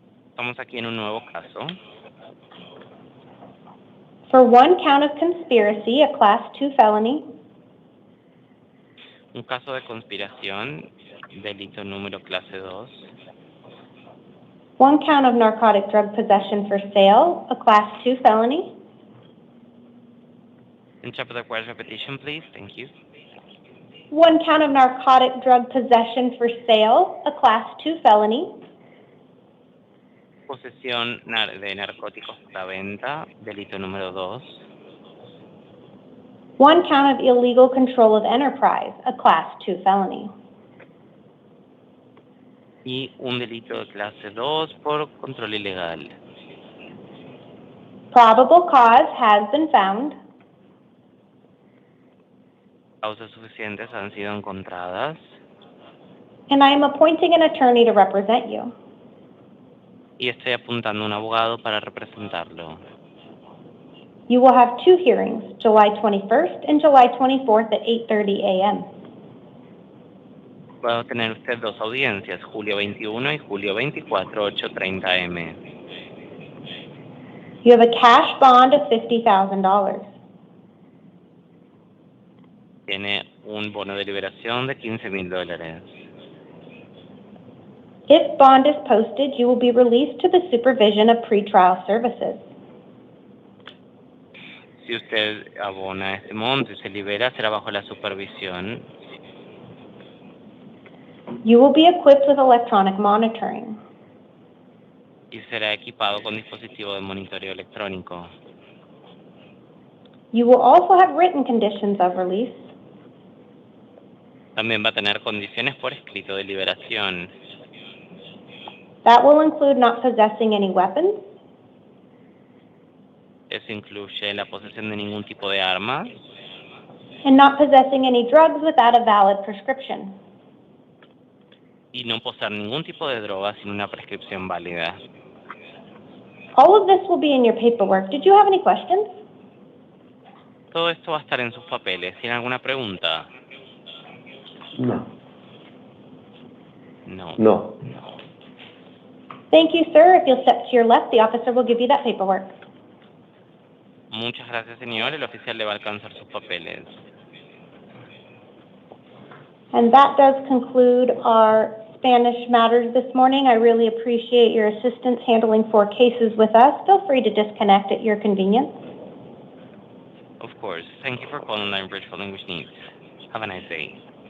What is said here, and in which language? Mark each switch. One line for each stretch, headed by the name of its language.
Spanish: Estamos aquí en un nuevo caso.
English: For 1 count of conspiracy, a Class 2 felony.
Spanish: Un caso de conspiración, delito número clase 2.
English: 1 count of narcotic drug possession for sale, a Class 2 felony. Interpreter requires repetition, please. Thank you. 1 count of narcotic drug possession for sale, a Class 2 felony.
Spanish: Posesión de narcóticos para venta, delito número 2.
English: 1 count of illegal control of enterprise, a Class 2 felony.
Spanish: Y un delito de clase 2 por control ilegal.
English: Probable cause has been found.
Spanish: Causas suficientes han sido encontradas.
English: And I am appointing an attorney to represent you.
Spanish: Y estoy apuntando a un abogado para representarlo.
English: You will have 2 hearings, July 21st and July 24th at 8:30 a.m.
Spanish: Va a tener usted 2 audiencias, julio 21 y julio 24, 8:30 am.
English: You have a cash bond of $50,000.
Spanish: Tiene un bono de liberación de $15,000.
English: If bond is posted, you will be released to the supervision of pretrial services.
Spanish: Si usted abona este monto y se libera, será bajo la supervisión.
English: You will be equipped with electronic monitoring.
Spanish: Y y será equipado con dispositivo de monitoreo electrónico.
English: You will also have written conditions of release.
Spanish: También va a tener condiciones por escrito de liberación.
English: That will include not possessing any weapons,
Spanish: Eso incluye la posesión de ningún tipo de arma
English: and not possessing any drugs without a valid prescription.
Spanish: y no poseer ningún tipo de droga sin una prescripción válida.
English: All of this will be in your paperwork. Did you have any questions?
Spanish: Todo esto va a estar en sus papeles. ¿Tiene alguna pregunta? No.
English: No. No. Thank you, sir. If you'll step to your left, the officer will give you that paperwork.
Spanish: Muchas gracias, señor. El oficial le va a alcanzar sus papeles.
English: And that does conclude our Spanish matters this morning. I really appreciate your assistance handling 4 cases with us. Feel free to disconnect at your convenience. Of course. Thank you for calling Line Bridge for Language Needs. Have a nice day.